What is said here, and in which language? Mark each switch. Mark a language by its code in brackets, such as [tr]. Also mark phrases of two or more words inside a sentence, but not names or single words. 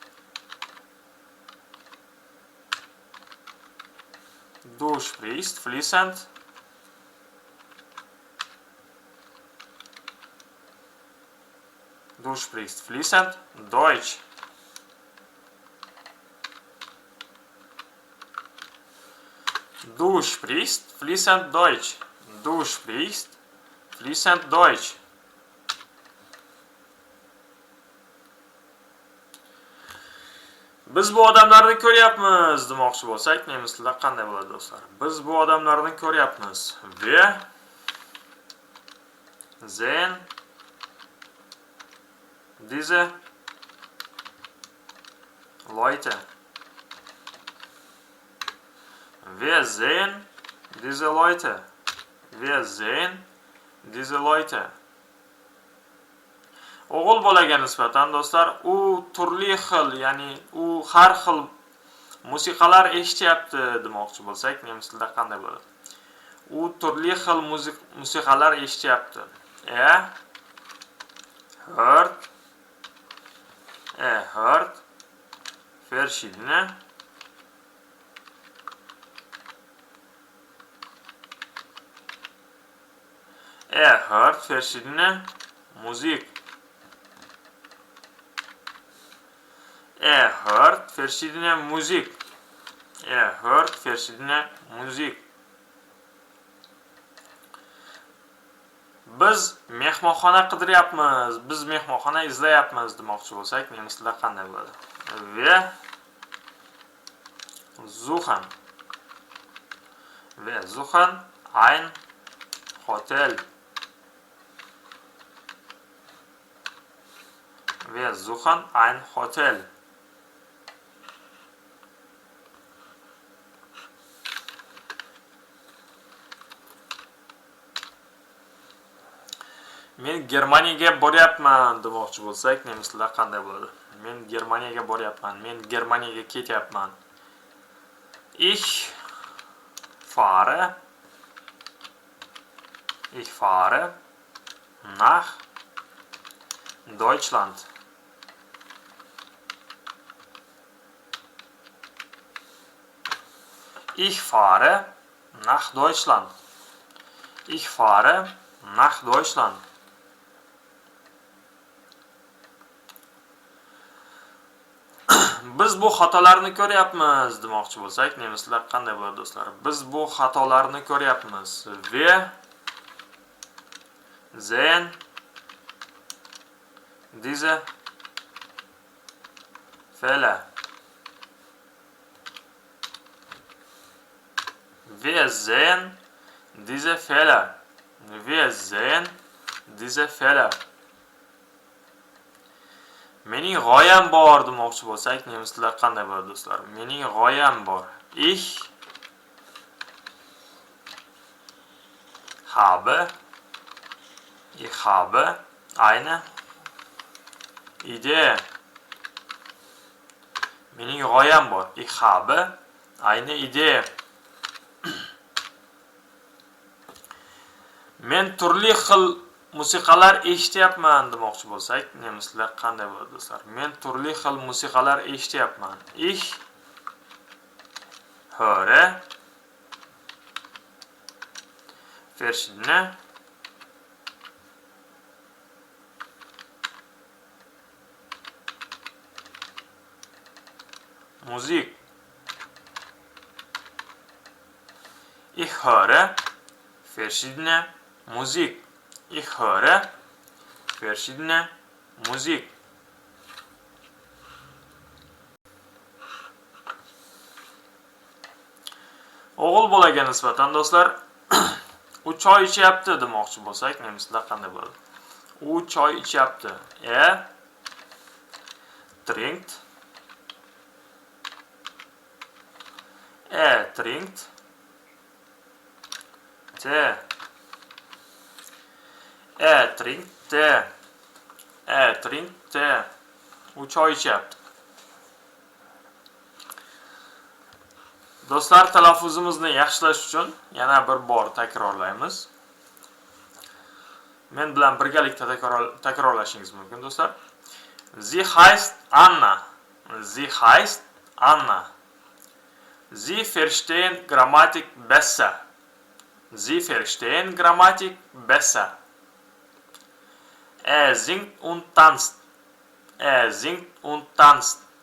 [de] Du sprichst fließend Du sprichst fließend Deutsch. Du sprichst fließend Deutsch. Du sprichst fließend Deutsch. [uz] Biz bu odamlarni ko'ryapmiz demoqchi bo'lsak, nemis tilida qanday bo'ladi do'stlar? Biz bu odamlarni ko'ryapmiz. [de] Wir sehen diese Leute. Wir sehen diese Leute. Wir sehen diese Leute. [uz] O'g'il bolaga nisbatan do'stlar, u turli xil, ya'ni u har xil musiqalar eshityapti demoqchi bo'lsak, nemis tilida qanday bo'ladi? U turli xil musiqalar eshityapti. [de] Hört verschiedene hört verschiedene Musik. Hört verschiedene Musik. Hört verschiedene Musik. [uz] Biz mehmonxona qidiryapmiz, biz mehmonxona izlayapmiz demoqchi bo'lsak, nemis tilida qanday bo'ladi? [de] Wir suchen ein Hotel. Wir suchen ein Hotel. [uz] Men Germaniyaga boryapman demoqchi bo'lsak, nemis tilida qanday bo'ladi? Men Germaniyaga boryapman, men Germaniyaga ketyapman. [de] Ich fahre nach Deutschland. Ich fahre nach Deutschland. Ich fahre nach Deutschland. [uz] Biz bu xatolarni ko'ryapmiz demoqchi bo'lsak, nemis tilida qanday bo'ladi do'stlar? Biz bu xatolarni ko'ryapmiz. [de] Wir sehen diese Fehler. Wir sehen diese Fehler. Wir sehen diese Fehler. [uz] Mening g'oyam bor demoqchi bo'lsak, nemis tilida qanday bo'ladi do'stlar? Mening g'oyam bor. [de] Ich habe eine Idee. [uz] Mening g'oyam bor. [de] Ich habe eine Idee. [uz] Men turli xil musiqalar eshityapman demoqchi bo'lsak, nemis tilida qanday bo'ladi do'stlar? Men turli xil musiqalar eshityapman. [de] Ich höre verschiedene Musik. Ich höre verschiedene Musik. Ich höre verschiedene Musik. [uz] O'g'il bolaga nisbatan do'stlar, u choy ichyapti demoqchi bo'lsak, nemis tilida qanday bo'ladi? U choy ichyapti. [de] Trinkt. Trinkt. Tee. Trinkt Tee. Trinkt Tee. [uz] U choy ichyapti. Do'stlar, talaffuzimizni yaxshilash uchun yana bir bor takrorlaymiz. Men bilan birgalikda takrorlashingiz mumkin do'stlar. [de] Sie heißt Anna. Sie heißt Anna. Sie verstehen Grammatik besser. Sie verstehen Grammatik besser. Er singt und tanzt. Er singt und tanzt.